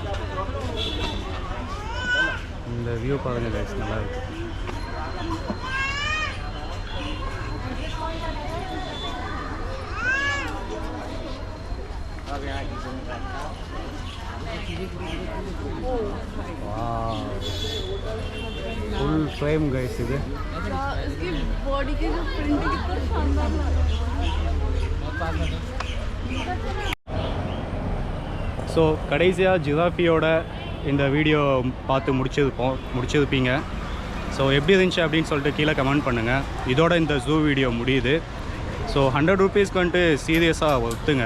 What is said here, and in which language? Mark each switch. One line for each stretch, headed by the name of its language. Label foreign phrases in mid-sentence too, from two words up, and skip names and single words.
Tamil: இந்த வியூ பாருங்க गाइस, நல்லா இருக்கு.
English: वाह, full frame guys இது.
Hindi: इसकी बॉडी की जो प्रिंट कितना शानदार लग रहा है.
Tamil: ஸோ கடைசியாக ஜிராஃபியோட இந்த வீடியோ பார்த்து முடிச்சிருப்பீங்க. ஸோ எப்படி இருந்துச்சு அப்படின்னு சொல்லிட்டு கீழே கமெண்ட் பண்ணுங்கள். இதோட இந்த ஜூ வீடியோ முடியுது. ஸோ 100 ரூபீஸ்க்கு வந்துட்டு சீரியஸாக ஒத்துங்க.